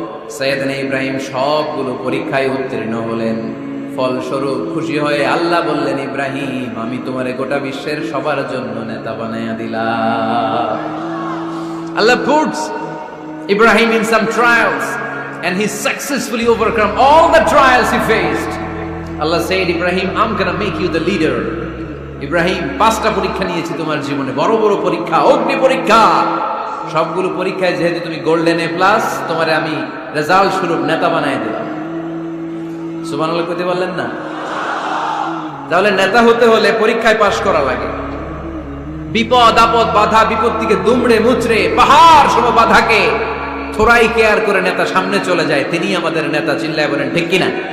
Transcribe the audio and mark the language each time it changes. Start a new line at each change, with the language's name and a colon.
Bangla: সাইয়েদনা ইব্রাহিম সবগুলো পরীক্ষায় উত্তীর্ণ হলেন। ফলস্বরূপ খুশি হয়ে আল্লাহ বললেন, ইব্রাহিম আমি তোমারে গোটা বিশ্বের সবার জন্য নেতা বানাইয়া দিলাম। আল্লাহ
English: puts Ibrahim in some trials and he successfully overcome all the trials he faced. Allah said, Ibrahim, I'm gonna make you the leader.
Bangla: Ibrahim, 5টা পরীক্ষা নিয়েছি তোমার জীবনে, বড় বড় পরীক্ষা, অগ্নি পরীক্ষা। সবগুলো পরীক্ষায় যেহেতু তুমি গোল্ডেন এ প্লাস, তোমারে আমি রেজাল্ট স্বরূপ নেতা বানায় দিলাম। সুবহানাল্লাহ কইতে বললেন না? তাহলে নেতা হতে হলে পরীক্ষায় পাশ করা লাগে। বিপদ আপদ বাধা বিপত্তিকে দুমড়ে মুচড়ে পাহাড় সম বাধাকে থোড়াই কেয়ার করে নেতা সামনে চলে যায়, তিনি আমাদের নেতা। চিল্লায় বলেন ঠিক কিনা?